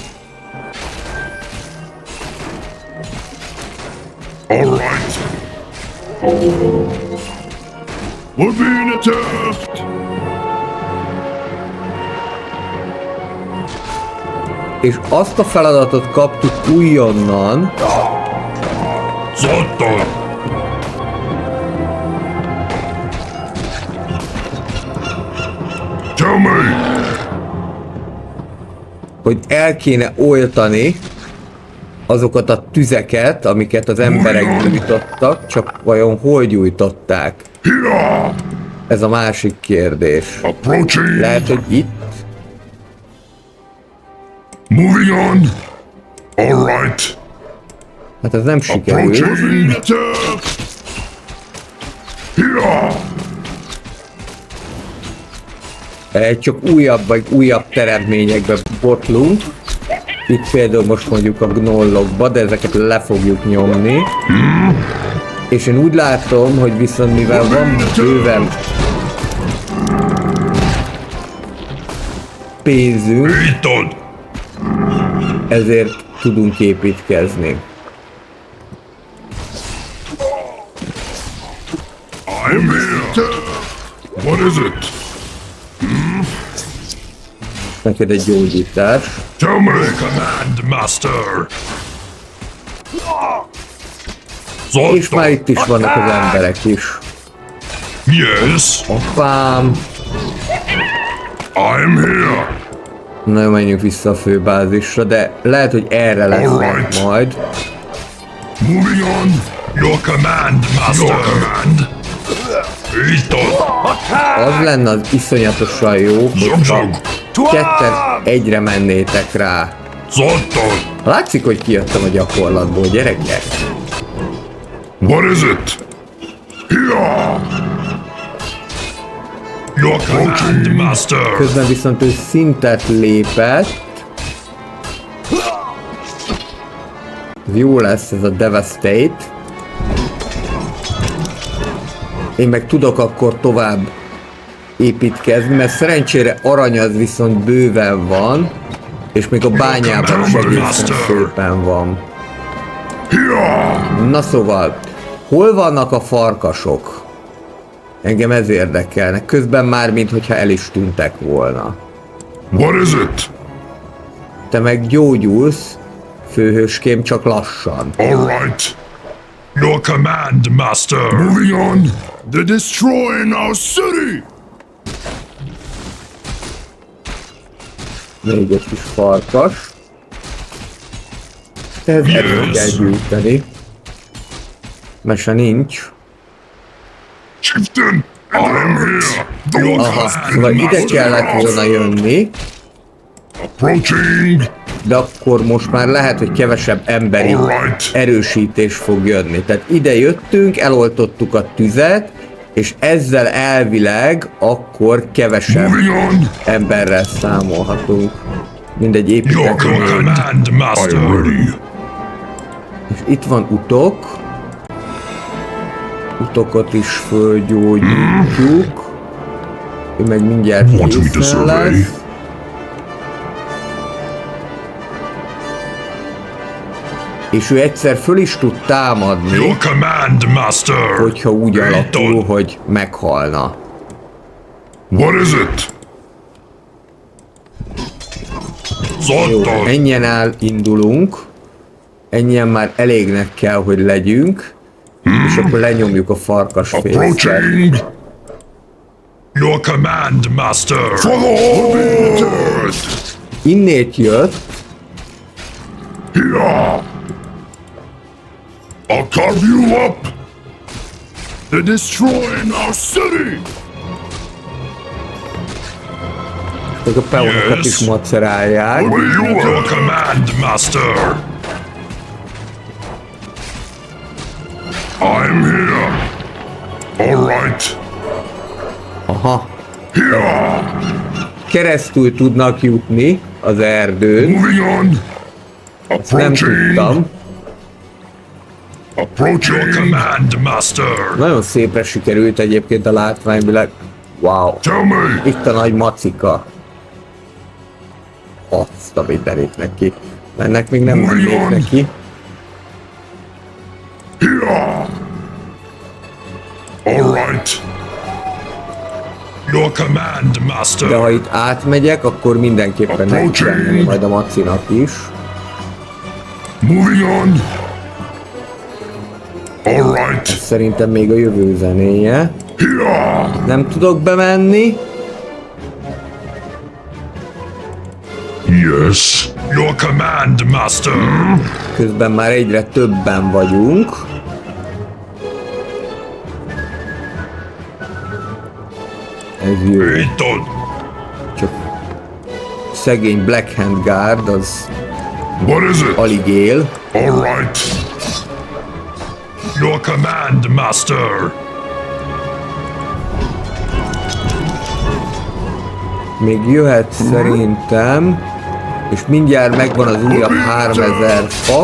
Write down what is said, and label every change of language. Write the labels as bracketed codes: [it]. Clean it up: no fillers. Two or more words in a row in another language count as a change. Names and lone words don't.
[en] All right. We're being attacked. [hu] És azt a feladatot kaptuk újonnan, Zotto. [en] Tell me. [hu] hogy el kéne oltani azokat a tüzeket, amiket az emberek gyújtottak, csak vajon hol gyújtották? [en] Here. [hu] Ez a másik kérdés. [en] Approaching. [hu] Lehet, hogy itt? [en] Moving on. All right. [hu] Hát ez nem sikerült. [en] Approaching. Attack. Here. [hu] Csak újabb vagy újabb teremtményekbe botlunk. Itt például most mondjuk a gnollokba, de ezeket le fogjuk nyomni. És én úgy látom, hogy viszont mivel van bőven pénzünk, Ethan. ezért tudunk építkezni. [en] I'm here. What is it? [hu] Neked egy gyógyítás. [en] Tell me. Command, Master. [hu] És már itt is vannak az emberek is. [en] Yes, [hu] Hoppám! [en] I'm here. [hu] Na jó, menjünk vissza a főbázisra, de lehet, hogy erre lesznek majd. [en] Moving on. Your command, Master. Your command. Ethan. [hu] Az lenne az iszonyatosan jó, hogyha ketten egyre mennétek rá. Zotto. Látszik, hogy kijöttem a gyakorlatból, gyerekek. [en] What is it? Here. Your command, Master. [hu] Közben viszont ő szintet lépett. Jó lesz ez a Devastate. Én meg tudok akkor tovább építkezni, mert szerencsére arany az viszont bőven van, és még a bányában is egészen szépen van. Here. Na szóval, hol vannak a farkasok? Engem ez érdekelne. Közben már, minthogyha el is tűntek volna. [en] What is it? [hu] Te meg gyógyulsz, főhőském, csak lassan. [en] All right. Your command, Master. Moving on. They're destroying our city. [hu] Még egy kis farkas. Ez erőt kell gyűjteni. Mese nincs. [en] Chieftain, I'm here. Your [hu] Aha, [en] command, [hu] szóval ide [en] Master. [hu] kellett volna jönni, [en] Approaching. [hu] de akkor most már lehet, hogy kevesebb emberi [en] Alright. [hu] erősítés fog jönni. Tehát ide jöttünk, eloltottuk a tüzet, és ezzel elvileg akkor kevesebb [en] Moving on. [hu] emberrel számolhatunk. Mindegy, [en] Your [hu] építetünk. [en] command, Master. I am ready. [hu] És itt van utok. Utokat is fölgyógyítjuk. Ő meg mindjárt [en] Want me to [hu] készen [en] survey? [hu] lesz. És ő egyszer föl is tud támadni, [en] Your command, Master. [hu] hogyha úgy alakul, hogy meghalna. [en] What is it? [hu] Jó, Zotto. ennyien indulunk. Ennyien már elégnek kell, hogy legyünk. És akkor lenyomjuk a farkasfészket. [en] Approaching. Your command, Master. For the whole. [hu] Innét jött, [en] Here. I'll carve you up. They're destroying our city. [hu] meg a peonokat is [en] Yes. [hu] macerálják. [en] What do you your command, Master? I'm here. All right. [hu] Aha, [en] Here. [hu] keresztül tudnak jutni az erdőn. [en] Moving on. [hu] Ezt nem [en] Approaching. [hu] tudtam. [en] Approaching. Your command, Master. [hu] Nagyon szépre sikerült egyébként a látványvilág. [en] Wow. Tell me. [hu] Itt a nagy macika. Azt a mindenit neki. Ennek még nem mennék neki. [en] Here. All right. Your command, Master. [hu] De ha itt átmegyek, akkor mindenképpen neki kell menni majd a macinak is. [en] Moving on. All right. [hu] Szerintem még a jövő zenéje. [en] Here. [hu] Nem tudok bemenni. [en] Yes. Your command, Master. [hu] Közben már egyre többen vagyunk. Ez jó. Eton. Csak szegény Black Hand Guard az [en] What is it? [hu] alig él. [en] All right. Your command, Master. [hu] Még jöhet szerintem, és mindjárt megvan az újabb 3000 fa.